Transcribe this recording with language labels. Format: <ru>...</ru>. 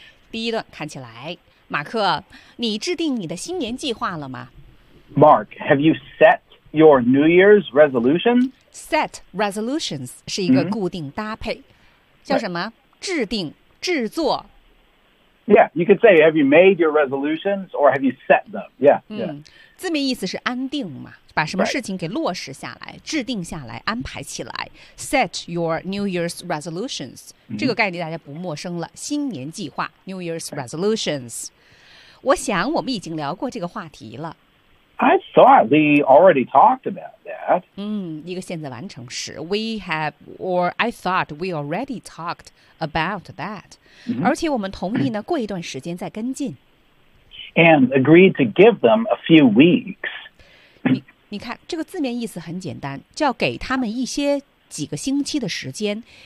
<zh>第一段看起来，马克，你制定你的新年计划了吗？</zh> <en>Mark, have you set your New Year's resolution?</en> <zh>Set resolutions 是一个固定搭配，叫什么？制定，制作。</zh> <en>Yeah, you could say, have you made your resolutions or have you set them? Yeah.</en> <zh>字面意思是安定嘛，把什么事情给落实下来，制定下来，安排起来。</zh> <en>Set your New Year's resolutions.</en> <zh>这个概念大家不陌生了，新年计划，New Year's resolutions. 我想我们已经聊过这个话题了。</zh> <en>I thought we already talked about that.</en> <zh>一个现在完成时。</zh> <en>We have, or I thought we already talked about that.</en> <zh>而且我们同意呢，过一段时间再跟进。</zh> <en>And agreed to give them a few weeks.</en> <zh>你看，这个字面意思很简单，叫给他们一些几个星期的时间。</zh>